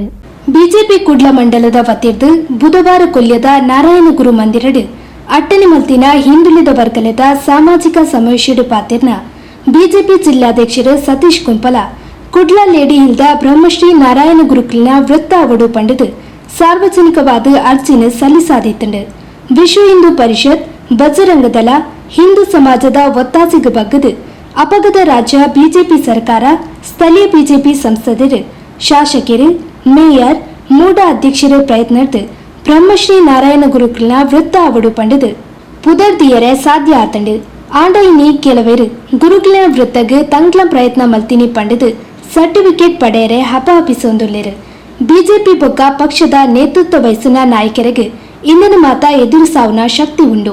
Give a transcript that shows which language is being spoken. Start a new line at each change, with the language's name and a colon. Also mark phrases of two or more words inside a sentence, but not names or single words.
Tulu: ಬಿಜೆಪಿ ಕುಡ್ಲ ಮಂಡಲದ ವತಿರ್ದು ಬುಧವಾರ ಕೊಲ್ಯದ ನಾರಾಯಣ ಗುರು ಮಂದಿರಡು ಅಟ್ಟನೆ ಮಲ್ತಿನ ಹಿಂದುಳಿದ ವರ್ಗಲದ ಸಾಮಾಜಿಕ ಸಮಾವೇಶಡು ಪಾತಿರ್ನ ಬಿಜೆಪಿ ಜಿಲ್ಲಾಧ್ಯಕ್ಷರು ಸತೀಶ್ ಕುಂಪಲ ಕುಡ್ಲ ಲೇಡಿ ಹಿಲ್ದ ಬ್ರಹ್ಮಶ್ರೀ ನಾರಾಯಣ ಗುರುಕುಲಿನ ವೃತ್ತ ಅವಡು ಪಂಡದು ಸಾರ್ವಜನಿಕವಾದ ಅರ್ಜಿನ ಸಲ್ಲಿಸಾದಿತ್ತಂಡು. ವಿಶ್ವ ಹಿಂದೂ ಪರಿಷತ್, ಬಜರಂಗ ದಳ, ಹಿಂದೂ ಸಮಾಜದ ಒತ್ತಾಸೆಗೆ ಬಗ್ಗದು ಅಪಗದ ರಾಜ್ಯ ಬಿಜೆಪಿ ಸರ್ಕಾರ, ಸ್ಥಳೀಯ ಬಿಜೆಪಿ ಸಂಸದರು, ಶಾಸಕರು, ಮೇಯರ್, ಮೂಡ ಅಧ್ಯಕ್ಷರ ಪ್ರಯತ್ನದ ಬ್ರಹ್ಮಶ್ರೀ ನಾರಾಯಣ ಗುರುಕುಲಿನ ವೃತ್ತ ಅವಡು ಪಂಡದು ಪುದರ್ದಿಯರೆ ಸಾಧ್ಯ ಆತಂಡು. ಆಂಡ ಇನ್ನಿ ಕೆಲವರು ಗುರುಕುಲಿನ ವೃತ್ತಗೆ ತಂಗ್ಲ ಪ್ರಯತ್ನ ಮಲ್ತಿನಿ ಪಂಡದು ಸರ್ಟಿಫಿಕೇಟ್ ಪಡೆಯರೆ ಹಪಾಪಿಸೊಂದುಲ್ಲೇರು. ಬಿಜೆಪಿ ಬೊಕ್ಕ ಪಕ್ಷದ ನೇತೃತ್ವ ವಹಿಸಿನ ನಾಯಕರಿಗೆ ಇಂದಿನ ಮಾತ ಎದುರು ಸಾವುನ ಶಕ್ತಿ ಉಂಡು.